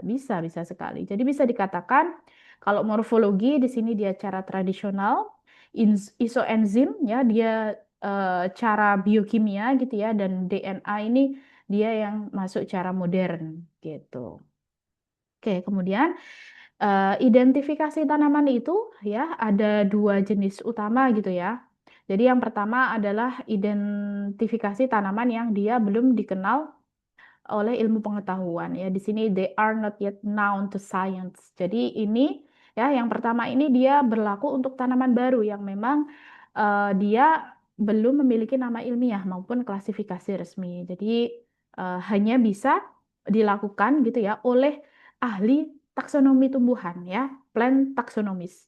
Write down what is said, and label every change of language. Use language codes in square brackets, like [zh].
[id] Bisa, bisa sekali. Jadi bisa dikatakan kalau morfologi di sini dia cara tradisional, isoenzim ya dia cara biokimia gitu ya, dan DNA ini dia yang masuk cara modern gitu. Oke, kemudian identifikasi tanaman itu ya ada dua jenis utama gitu ya. Jadi yang pertama adalah identifikasi tanaman yang dia belum dikenal oleh ilmu pengetahuan ya. Di sini [en] they are not yet known to science. [id] Jadi ini ya yang pertama ini dia berlaku untuk tanaman baru yang memang dia belum memiliki nama ilmiah maupun klasifikasi resmi. Jadi hanya bisa dilakukan gitu ya oleh ahli taksonomi tumbuhan ya, plant taxonomist.